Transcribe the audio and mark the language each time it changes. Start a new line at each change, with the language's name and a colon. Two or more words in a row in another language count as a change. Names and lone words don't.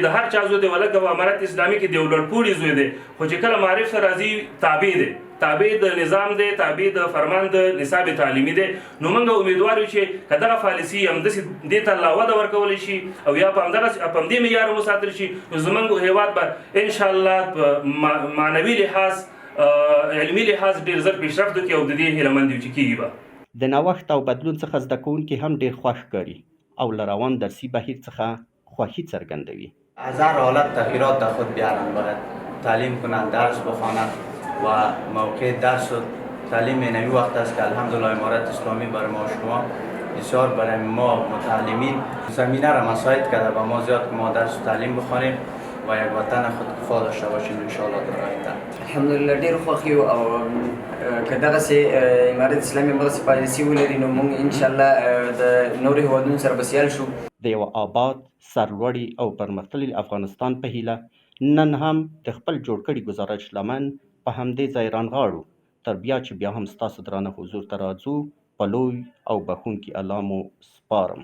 Pashto: د هر چا زوی دی ولکه امارت اسلامي کې د یو لوړپوړي زوی دی خو چې کله معرف ته راځي تابع دی تابع د نظام دی تابع د فرمان د نصاب تعلیمي دی نو موږ امیدوار یو چې که دغه پالیسي همداسې دې ته لا وده ورکولی شي او یا په همدې معیار وساتل شي نو زموږ هیواد به انشاءالله په معنوي لحاظ علمي لحاظ ډېر زر پیشرفت وکړي او د دې هیلهمند یو چې کېږي به. د نوښت او بدلون څخه زده کوونکي هم ډېر خوښ ښکاري او له روان درسي بهیر څخه خوښي څرګندوي.
Persian: هزار حالت تغییرات در خود بیارن، باید تعلیم کنند، درس بخوانند و موقع درس و تعلیم نوی وقت است که الحمدلله امارت اسلامی برای ما شما بسیار برای ما متعلمین زمینه را مساعد کرده و ما زیاد که ما درس و تعلیم بخوانیم و یک وطن خودکفا داشته باشیم ان شاء الله در آینده.
Pashto: الحمدلله ډیر خوښ یو او که دغسې امارت اسلامي همدغسې پالیسي ولري نو موږ انشاءالله د نورو هېوادونو سره به سیال شو. د یو آباد سرلوړي او پرمختللي افغانستان په هیله نن هم د خپل جوړ کړي ګزارش لمن په همدې ځای رانغاړو تر بیا چې بیا هم ستاسو درانه حضور ته راځو په لوی او بخښونکي الله مو سپارم.